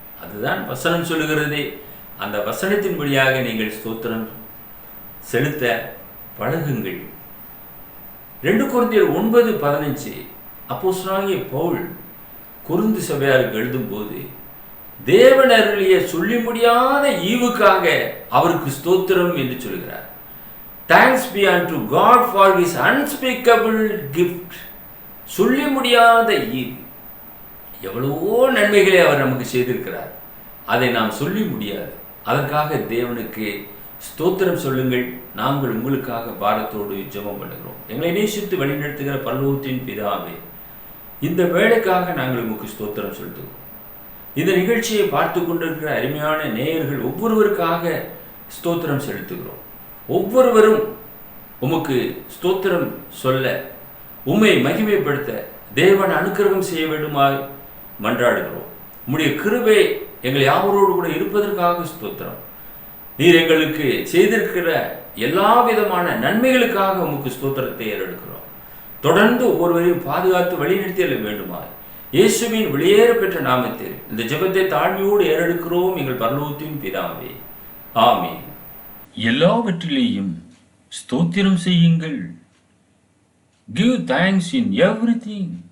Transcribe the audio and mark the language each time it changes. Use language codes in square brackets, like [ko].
[ta] அதுதான் வசனம் சொல்லுகிறது. அந்த வசனத்தின் வழியாக நீங்கள் ஸ்தோத்திரம் செலுத்த பழகுங்கள். 2 கொரிந்தியர் 9:15 அப்போஸ்தலனாகிய பவுல் கொரிந்து சபையாருக்கு எழுதும்போது தேவன் அருளிய சொல்லி முடியாத ஈவுக்காக அவருக்கு ஸ்தோத்திரம் என்று சொல்கிறார். [en] Thanks be unto God for his unspeakable gift. [ta] சொல்லி முடியாத ஈவு. எவ்வளவோ நன்மைகளை அவர் நமக்கு செய்திருக்கிறார். அதை நாம் சொல்லி முடியாது. அதற்காக தேவனுக்கு ஸ்தோத்திரம் சொல்லுங்கள். நாங்கள் உங்களுக்காக பாரத்தோடு ஜெபம் பண்ணுகிறோம். எங்களை நேசித்து வழிநடத்துகிற பரலோகத்தின் பிதாவே, இந்த வேலைக்காக நாங்கள் உங்களுக்கு ஸ்தோத்திரம் செலுத்துகிறோம். இந்த நிகழ்ச்சியை பார்த்து கொண்டிருக்கிற அருமையான நேயர்கள் ஒவ்வொருவருக்காக ஸ்தோத்திரம் செலுத்துகிறோம். ஒவ்வொருவரும் உமக்கு ஸ்தோத்திரம் சொல்ல, உம்மை மகிமைப்படுத்த தேவன் அனுக்கிரகம் செய்ய வேண்டுமாய் மன்றாடுகிறோம். உம்முடைய கிருபை எங்கள் யாவரோடு கூட இருப்பதற்காக ஸ்தோத்திரம். நீர் எங்களுக்கு செய்திருக்கிற எல்லா விதமான நன்மைகளுக்காக உமக்கு ஸ்தோத்திரத்தை ஏறெடுக்கிறோம். தொடர்ந்து ஒவ்வொருவரையும் பாதுகாத்து வழிநடத்திய வேண்டுமாய் இயேசுவின் வெளியேற பெற்ற நாமத்தில் இந்த ஜெபத்தை தாழ்மையோடு ஏறெடுக்கிறோம் எங்கள் பரலோகத்தின் பிதாவே, ஆமென். எல்லாவற்றிலேயும் ஸ்தோத்திரம் செய்யுங்கள். [en] Give thanks in everything.